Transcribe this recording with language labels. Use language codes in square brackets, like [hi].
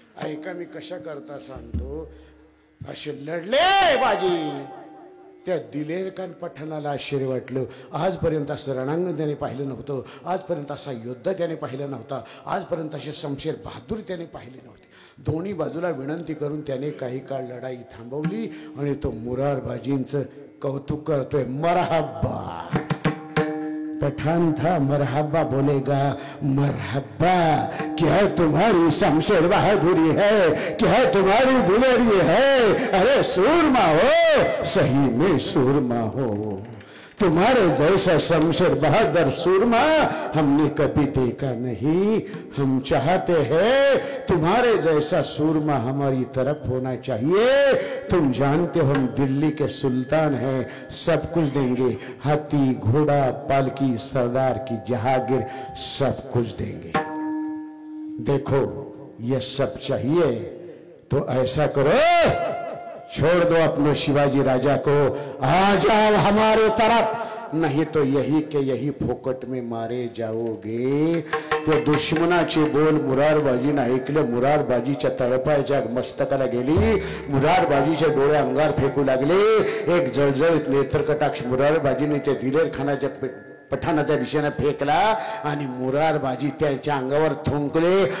[mr] ऐका मी कशा करता सांगतो. असे लढले बाजी, त्या दिलेर खान पठाणाला आश्चर्य वाटलं. आजपर्यंत असं रणांगण त्याने पाहिलं नव्हतं, आजपर्यंत असा युद्ध त्याने पाहिलं नव्हता, आजपर्यंत असे शमशेर बहादूर त्याने पाहिले नव्हते. दोन्ही बाजूला विनंती करून त्याने काही काळ लढाई थांबवली आणि तो मुरारबाजींचं कौतुक करतोय. [hi] मरहब्बा, पठान था मरहब्बा बोलेगा, मरहब्बा क्या तुम्हारी शमशेर बहादुरी है, क्या तुम्हारी दिलेरी है. अरे सूरमा हो, सही में सूरमा हो. तुम्हारे जैसा शमशेर बहादुर सूरमा हमने कभी देखा नहीं. हम चाहते हैं तुम्हारे जैसा सूरमा हमारी तरफ होना चाहिए. तुम जानते हो हम दिल्ली के सुल्तान हैं, सब कुछ देंगे. हाथी, घोड़ा, पालकी, सरदार की जहागीर, सब कुछ देंगे. देखो ये सब चाहिए तो ऐसा करो, छोड़ दो अपने शिवाजी राजा को, आ जाओ हमारे तरफ, नहीं तो यही के यही फोकट में मारे जाओगे. [mr] ते दुश्मनाचे बोल मुरारबाजीनं ऐकलं. मुरारबाजीच्या तळपायच्या मस्तकाला गेली. मुरारबाजीचे डोळे अंगार फेकू लागले. एक जळजळीत नेत्रकटाक्ष मुरारबाजीने ते दिलेर खानाच्या पठाणाच्या दिशेने फेकला आणि मुरारबाजी त्याच्या अंगावर थुंकले.